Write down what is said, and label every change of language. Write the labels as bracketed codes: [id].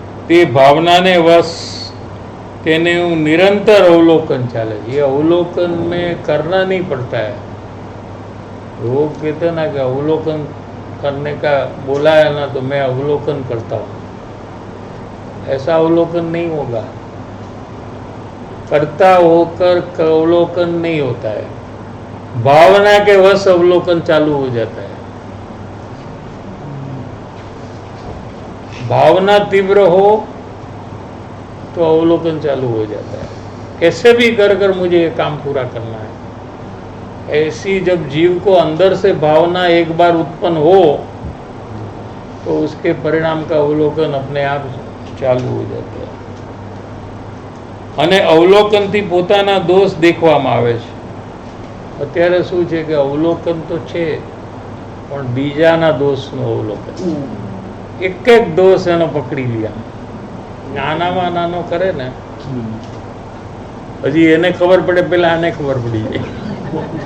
[gu] તે ભાવનાને વશ તેને निरंतर अवलोकन चाले. [hi] ये अवलोकन में करना नहीं पड़ता है. लोग कहते ना कि अवलोकन करने का बोला है ना तो मैं अवलोकन करता हूँ. ऐसा अवलोकन नहीं होगा. करता होकर अवलोकन नहीं होता है, भावना के वश अवलोकन चालू हो जाता है। भावना तीव्र हो तो अवलोकन चालू हो जाता है, कैसे भी कर कर मुझे ये काम पूरा करना है। ऐसी जब जीव को अंदर से भावना एक बार उत्पन्न हो तो उसके परिणाम का अवलोकन अपने आप चालू हो जाता है। [gu] અને અવલોકનથી પોતાના દોષ દેખવામાં આવે છે. અત્યારે શું છે કે અવલોકન તો છે પણ બીજાના દોષનું અવલોકન, એક એક દોષ એનો પકડી લ્યા, નાનામાં નાનો કરે ને હજી એને ખબર પડે પેલા આને ખબર પડી જાય.